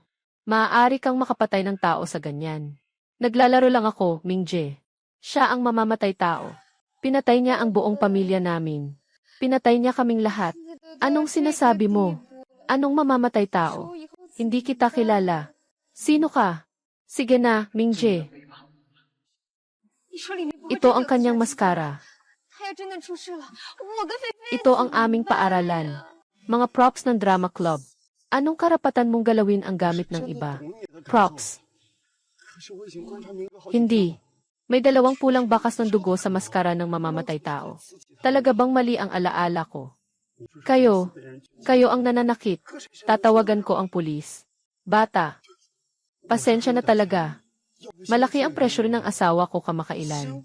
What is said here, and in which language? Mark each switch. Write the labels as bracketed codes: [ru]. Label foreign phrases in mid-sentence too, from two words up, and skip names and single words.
[tl] Maaari kang makapatay ng tao sa ganyan. Naglalaro lang ako, Mingje. Siya ang mamamatay tao. Pinatay niya ang buong pamilya namin. Pinatay niya kaming lahat. Anong sinasabi mo? Anong mamamatay tao? Hindi kita kilala. Sino ka? Sige na, Mingje. [zh] 你说里面不会 [tl] Ito [zh] 真的 [tl] ang [zh] 有 [tl] kanyang [zh] 杀机 [tl] maskara. [zh] 他要真的出事了，我跟菲菲 [tl] Ito ang aming paaralan. Mga props ng drama club. Anong karapatan mong galawin ang gamit ng iba? Props. [zh] 可是我已经观察明哥好几天了。 [tl] Hindi. May 2 pulang bakas ng dugo sa maskara ng mamamatay tao. Talaga bang mali ang alaala ko? Kayo ang nananakit. Tatawagan ko ang pulis. Bata. Pasensya na talaga. Malaki ang pressure ng asawa ko kamakailan.